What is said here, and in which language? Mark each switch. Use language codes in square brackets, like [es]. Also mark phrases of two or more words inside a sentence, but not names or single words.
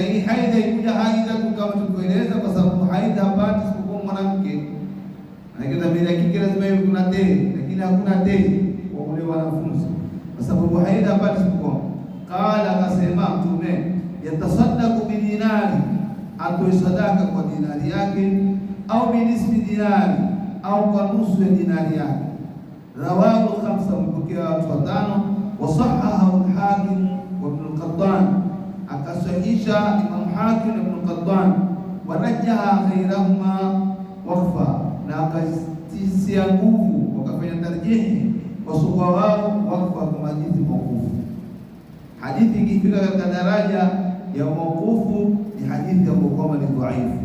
[sw] Hii haidha ikuja haidha kama tulivyoeleza, kwa sababu haidha hapati isipokuwa mwanamke, lakini bila kike lazima iwe kuna tezi, lakini hakuna tezi kwa wale wanafunzi, kwa sababu haidha hapati isipokuwa. Qala, akasema Mtume, [ar] yatasaddaqu bidinari, [sw] atoe sadaka kwa dinari yake, [ar] au binisbi dinari, [sw] au kwa nusu ya dinari yake. [ar] Rawahu khamsa, [sw] mpokea watu watano. [ar] Wasahahahu al-Hakim wa Ibn al-Qattan, [sw] akasahihisha Imam Hakim na Ibn al-Qattan. [ar] Warajaha ghayrahuma waqfa, [sw] na akatisia nguvu, wakafanya tarjihi wasuwa wao waqfa kama hadithi mawqufu. Hadithi ikifika katika daraja ya mawqufu ni hadithi ambayo kwamba ni dhaifu.